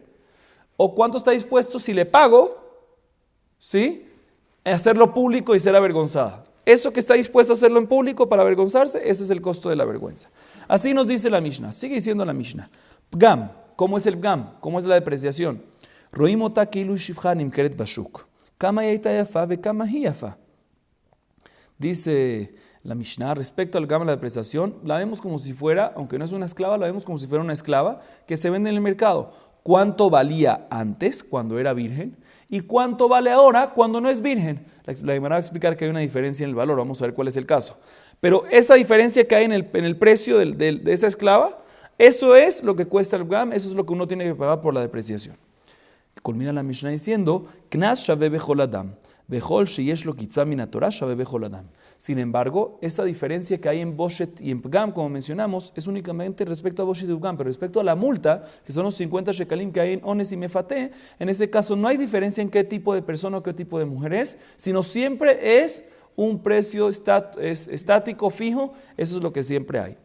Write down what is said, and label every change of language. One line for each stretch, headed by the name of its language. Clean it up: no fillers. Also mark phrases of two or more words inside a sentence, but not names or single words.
Spanish: ¿O cuánto está dispuesto, si le pago, ¿sí?, a hacerlo público y ser avergonzada? Eso que está dispuesto a hacerlo en público para avergonzarse, ese es el costo de la vergüenza. Así nos dice la Mishnah, sigue diciendo la Mishnah. Pgam, ¿cómo es el pgam? ¿Cómo es la depreciación?
Hebrew: רואים אותה כאילו שפחה נמכרת בשוק. כמה היתה יפה וכמה היא יפה.
Spanish: Dice la Mishnah, respecto al gama de la depreciación, la vemos como si fuera, aunque no es una esclava, la vemos como si fuera una esclava que se vende en el mercado. ¿Cuánto valía antes, cuando era virgen? ¿Y cuánto vale ahora, cuando no es virgen? La Gemara va a explicar que hay una diferencia en el valor, vamos a ver cuál es el caso. Pero esa diferencia que hay en el precio de esa esclava, eso es lo que cuesta el gam, eso es lo que uno tiene que pagar por la depreciación. Culmina la Mishnah diciendo,
Hebrew: קנס שווה בכל אדם.
Spanish: Sin embargo, esa diferencia que hay en Boshet y en Pgam, como mencionamos, es únicamente respecto a Boshet y Pgam, pero respecto a la multa, que son los 50 shekalim que hay en Ones y Mefate, en ese caso no hay diferencia en qué tipo de persona o qué tipo de mujer es, sino siempre es un precio estático, fijo, eso es lo que siempre hay.